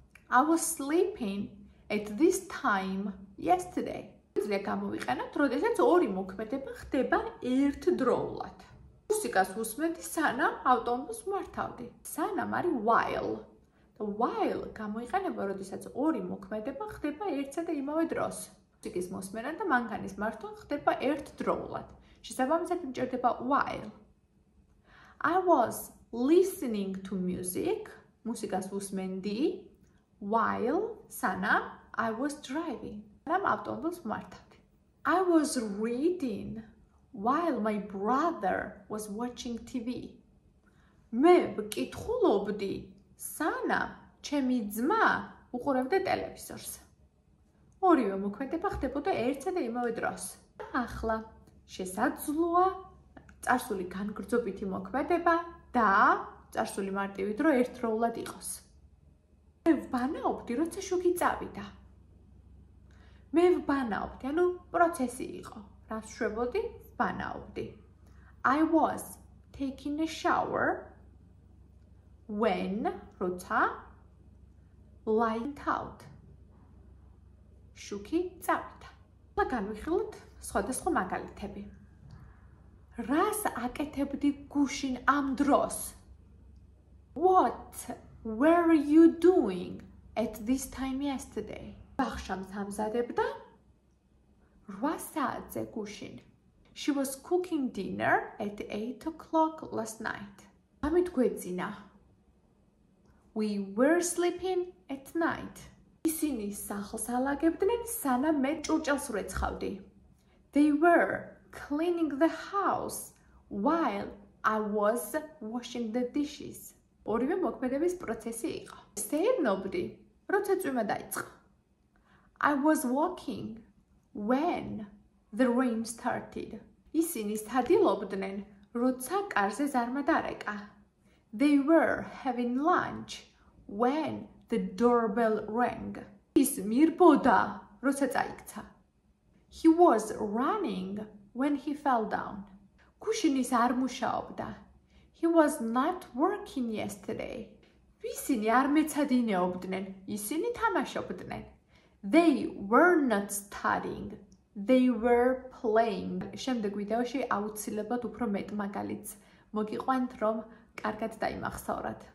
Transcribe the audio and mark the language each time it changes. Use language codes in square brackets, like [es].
[en] I was sleeping at this time yesterday. [ka] ძლია გამოვიყენოთ, როდესაც ორი მოქმედება ხდება ერთდროულად. მუსიკას ვუსმენდი, სანამ ავტომობილს მართავდი. სანამ არის while. While გამოიყენება, როდესაც ორი მოქმედება ხდება ერთსა და იმავე დროს. მუსიკის მოსმენა და მანქანის მართვა ხდება ერთდროულად. შესაბამისად მჭირდება while. [en] I was listening to music. [ka] მუსიკას ვუსმენდი [en] while [ka] სანამ [en] I was driving. [ka] სანამ ავტომობილს მართავდი. [en] I was reading while my brother was watching TV. [ka] მე ვკითხულობდი სანამ ჩემი ძმა უყურებდა ტელევიზორს. ორივე მოქმედება ხდებოდა ერთსა და იმავე დროს. ახლა შესაძლოა წარსული განგრძობითი მოქმედება და წარსული მარტივი დრო ერთდროულად იყოს. მე ვბანაობდი, როცა შუქი წავიდა. მე ვბანაობდი, ანუ პროცესი იყო. რას შვებოდი, ვბანაობდი. [en] I was taking a shower when, [ka] როცა, [en] light out. [ka] შუქი წავიდა. ახლა განვიხილოთ სხვადასხვა მაგალითები. რას აკეთებდი გუშინ ამ დროს? [en] What were you doing at this time yesterday? [ka] ბახშამს ამზადებდა 8 საათზე გუშინ. [en] She was cooking dinner at 8 o'clock last night. [ka] ამით გვეძინა. [en] We were sleeping at night. [ka] ისინი სახლს ალაგებდნენ, სანამ მე ჭურჭელს ვრეცხავდი. [en] They were cleaning the house while I was washing the dishes. [ka] ორივე მოქმედების პროცესი იყო. სეირნობდი, როცა წვიმა დაიწყო. [en] I was walking when the rain started. [ka] ისინი სცადილობდნენ, როცა კარზე ზარმა დარეკა. [en] They were having lunch when the doorbell rang. [ka] ის მირბოდა, როცა წაიქცა. [en] He was running when he fell down. [ka] გუშინის არ მუშაობდა. [en] He was not working yesterday. [ka] ისინი არ მეცადინეობდნენ, ისინი თამაშობდნენ. [en] They were not studying. They were playing. [ka] შემდეგ ვიდეოში აუცილებლად უფრო მეტ მაგალითს მოგიყვანთ, რომ კარგად დაიმახსოვრათ.